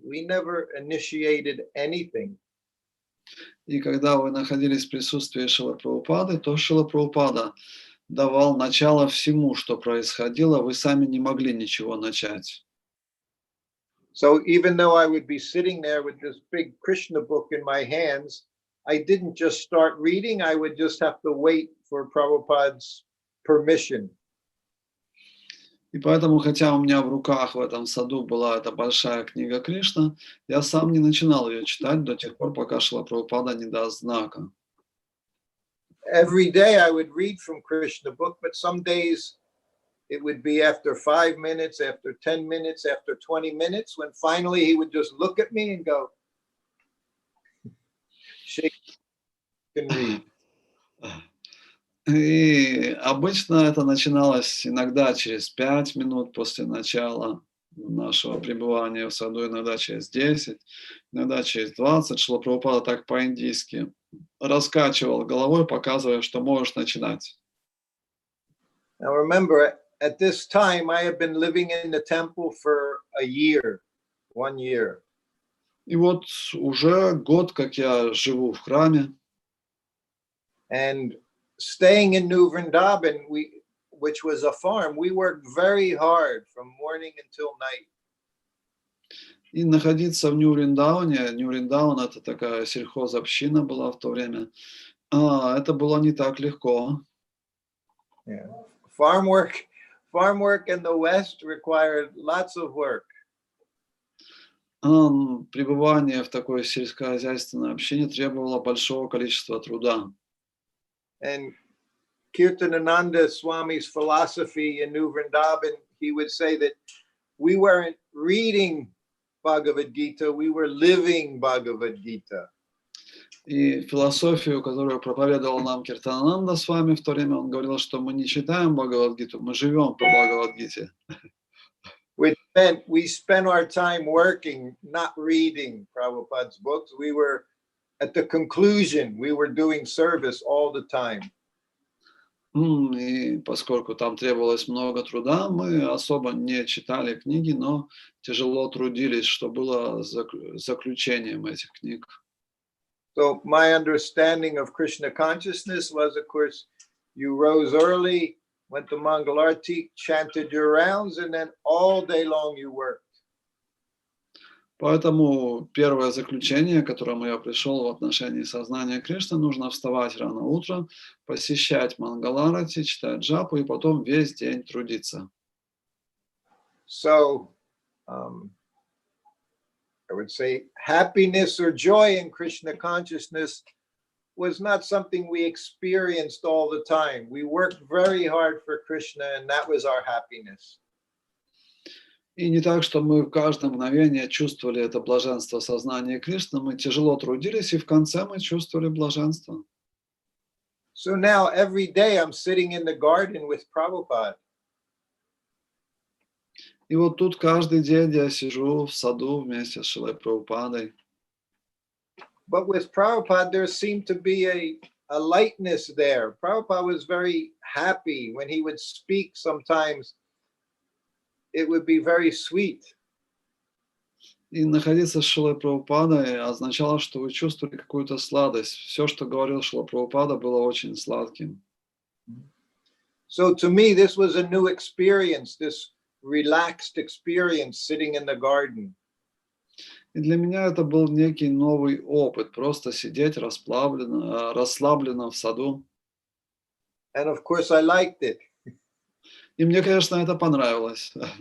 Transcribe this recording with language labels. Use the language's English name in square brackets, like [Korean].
[English] We never initiated anything. [Russian] И когда вы находились в присутствии Шрилы Прабхупады, то Шрила Прабхупада давал начало всему, что происходило, вы сами не могли ничего начать. [English] So even though I would be sitting there with this big Krishna book in my hands, I didn't just start reading, I would just have to wait for Prabhupada's permission. [Russian] И поэтому, хотя у меня в руках в этом саду была эта большая книга Кришна, я сам не начинал ее читать до тех пор, пока Шрила Прабхупада не даст знака. [English] Every day I would read from Krishna book, but some days it would be after 5 minutes, after 10 minutes, after 20 minutes, when finally he would just look at me and go, shake and read. [Russian] И обычно это начиналось иногда через 5 минут после начала нашего пребывания в саду, иногда через 10, иногда через 20. Шрила Прабхупада так по-индийски раскачивал головой, показывая, что можешь начинать. [English] Now remember, at this time, I have been living in the temple for a year, 1 year. [Russian] И вот уже год, как я живу в храме. [English] And staying in New Vrindavan, which was a farm, we worked very hard from morning until night. [Russian] И находиться в Нью-Вриндауне, Нью-Вриндаун это такая сельхозобщина была в то время, это было не так легко. [English] Yeah. Farm work in the West required lots of work. [Russian] Пребывание в такой сельскохозяйственной общине требовало большого количества труда. [English] And Kirtanananda Swami's philosophy in New Vrindavan, he would say that we weren't reading Bhagavad Gita, we were living Bhagavad Gita. [Russian] И философию, которую проповедовал нам Киртананда с вами в то время, он говорил, что мы не читаем Бхагавад-гиту, мы живем по Бхагавад-гите. [English] We spent our time working, not reading Prabhupada's books. We were at the conclusion, we were doing service all the time. [Russian] И поскольку там требовалось много труда, мы особо не читали книги, но тяжело трудились, что было заключением этих книг. [English] So my understanding of Krishna consciousness was, of course, you rose early, went to Mangalarti, chanted your rounds, and then all day long you worked. [Russian] Поэтому первое заключение, к которому я пришел в отношении сознания Кришны, нужно вставать рано утром, посещать Мангаларати, читать джапу и потом весь день трудиться. [English] So I would say happiness or joy in Krishna consciousness was not something we experienced all the time. We worked very hard for Krishna, and that was our happiness. [Russian] И не так, что мы в каждое мгновение чувствовали это блаженство сознания Кришны, мы тяжело трудились, и в конце мы чувствовали блаженство. [English] So now every day I'm sitting in the garden with Prabhupada. [Russian] И вот тут каждый день я сижу в саду вместе с Шрилой Прабхупадой. [English] But with Prabhupada, there seemed to be a lightness there. Prabhupada was very happy when he would speak sometimes. It would be very sweet. [Russian] И находиться с Шрилой Прабхупадой означало, что вы чувствовали какую-то сладость. Все, что говорил Шрила Прабхупада, было очень сладким. [English] So to me, this was a new experience, this relaxed experience sitting in the garden. [Russian] И для меня это был некий новый опыт, просто сидеть расслабленно в саду. [English] And of course, I liked it. [Russian] И мне, конечно, это понравилось.